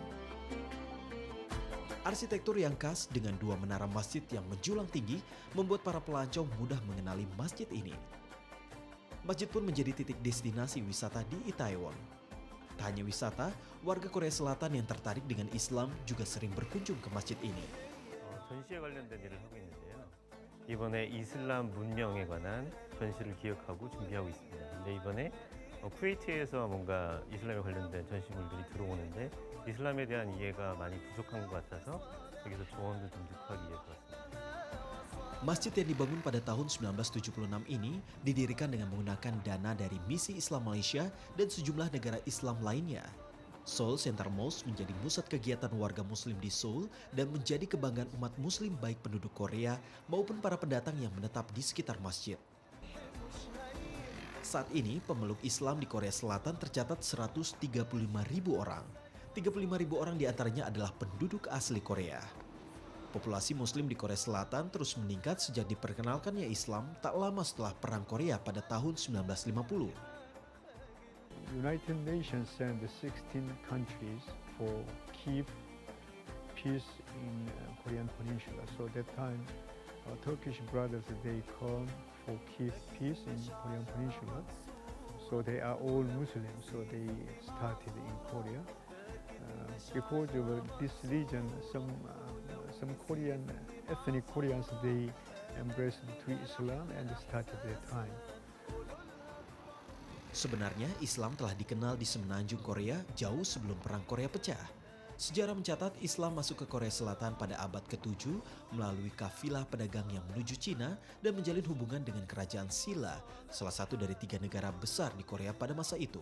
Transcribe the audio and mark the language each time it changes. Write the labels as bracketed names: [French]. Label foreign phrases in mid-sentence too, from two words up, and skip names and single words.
[Indonesian] Arsitektur yang khas dengan 2 menara masjid yang menjulang tinggi membuat para pelancong mudah mengenali masjid ini. Masjid pun menjadi titik destinasi wisata di Itaewon. Tak hanya wisata, warga Korea Selatan yang tertarik dengan Islam juga sering berkunjung ke masjid ini. [Korean] 전시에 관련된 일을 하고 있는데요. 이번에 이슬람 문명에 관한 전시를 기획하고 준비하고 있습니다. 근데 이번에 쿠웨이트에서 뭔가 이슬람에 관련된 전시물들이 들어오는데 이슬람에 대한 이해가 많이 부족한 것 같아서 여기서 조언을 좀 듣기 위해서 왔습니다. [Indonesian] Masjid yang dibangun pada tahun 1976 ini didirikan dengan menggunakan dana dari Misi Islam Malaysia dan sejumlah negara Islam lainnya. Seoul Central Mosque menjadi pusat kegiatan warga muslim di Seoul dan menjadi kebanggaan umat muslim baik penduduk Korea maupun para pendatang yang menetap di sekitar masjid. Saat ini pemeluk Islam di Korea Selatan tercatat 135.000 orang. 35.000 orang diantaranya adalah penduduk asli Korea. Populasi muslim di Korea Selatan terus meningkat sejak diperkenalkannya Islam tak lama setelah Perang Korea pada tahun 1950. [English] United Nations sent 16 countries for keep peace in Korean Peninsula. So that time, Turkish brothers they come for keep peace in Korean Peninsula. So they are all Muslims. So they started in Korea. Because of this region, some Korean ethnic Koreans they embraced to Islam and started their time. [Indonesian] Sebenarnya Islam telah dikenal di semenanjung Korea jauh sebelum Perang Korea pecah. Sejarah mencatat Islam masuk ke Korea Selatan pada abad ke-7 melalui kafilah pedagang yang menuju Cina dan menjalin hubungan dengan kerajaan Silla, salah satu dari 3 negara besar di Korea pada masa itu.